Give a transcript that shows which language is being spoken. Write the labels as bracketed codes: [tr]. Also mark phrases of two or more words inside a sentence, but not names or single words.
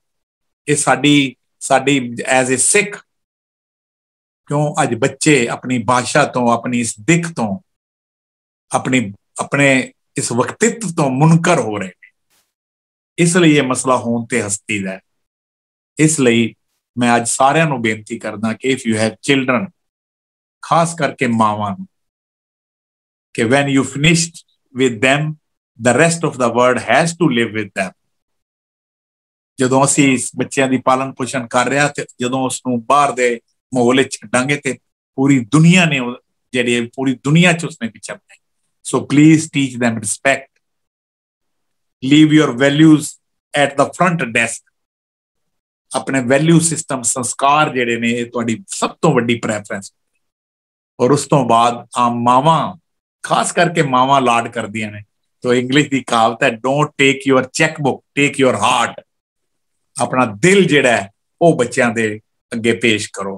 [pa] ਇਹ ਸਾਡੀ [en] as a Sikh, [pa] ਕਿਉਂ ਅੱਜ ਬੱਚੇ ਆਪਣੀ ਭਾਸ਼ਾ ਤੋਂ, ਆਪਣੀ ਇਸ ਦਿੱਖ ਤੋਂ, ਆਪਣੇ ਇਸ ਵਕਤਿਤਵ ਤੋਂ ਮੁਨਕਰ ਹੋ ਰਹੇ ਨੇ। ਇਸ ਲਈ ਇਹ ਮਸਲਾ ਹੋਣ ਤੇ ਹਸਤੀ ਦਾ ਹੈ। ਇਸ ਲਈ ਮੈਂ ਅੱਜ ਸਾਰਿਆਂ ਨੂੰ ਬੇਨਤੀ ਕਰਦਾ ਕਿ [en] if you have children, [pa] ਖਾਸ ਕਰਕੇ ਮਾਵਾਂ ਨੂੰ, ਕਿ [en] when you finished with them, [pa] the rest of the world has to live with them। ਜਦੋਂ ਅਸੀਂ ਇਸ ਬੱਚਿਆਂ ਦੀ ਪਾਲਣ ਪੋਸ਼ਣ ਕਰ ਰਿਹਾ ਤੇ ਜਦੋਂ ਉਸਨੂੰ ਬਾਹਰ ਦੇ ਮਾਹੌਲ ਵਿੱਚ ਛੱਡਾਂਗੇ ਤੇ ਪੂਰੀ ਦੁਨੀਆ ਨੇ ਜਿਹੜੀ ਪੂਰੀ ਦੁਨੀਆ 'ਚ ਉਸਨੇ ਵਿਚਰਨਾ ਹੈ। [en] So please teach them respect. Leave your values at the front desk। [pa] ਆਪਣੇ [en] value system, [pa] ਸੰਸਕਾਰ ਜਿਹੜੇ ਨੇ, ਇਹ ਤੁਹਾਡੀ ਸਭ ਤੋਂ ਵੱਡੀ ਪ੍ਰੈਫਰੈਂਸ। ਔਰ ਉਸ ਤੋਂ ਬਾਅਦ ਆਮ ਮਾਵਾਂ, ਖਾਸ ਕਰਕੇ ਮਾਵਾਂ ਲਾਡ ਕਰਦੀਆਂ ਨੇ। ਤਾਂ ਇੰਗਲਿਸ਼ ਦੀ ਕਹਾਵਤ ਹੈ, [en] don't take your check book, take your heart. [pa] ਆਪਣਾ ਦਿਲ ਜਿਹੜਾ ਹੈ ਉਹ ਬੱਚਿਆਂ ਦੇ ਅੱਗੇ ਪੇਸ਼ ਕਰੋ।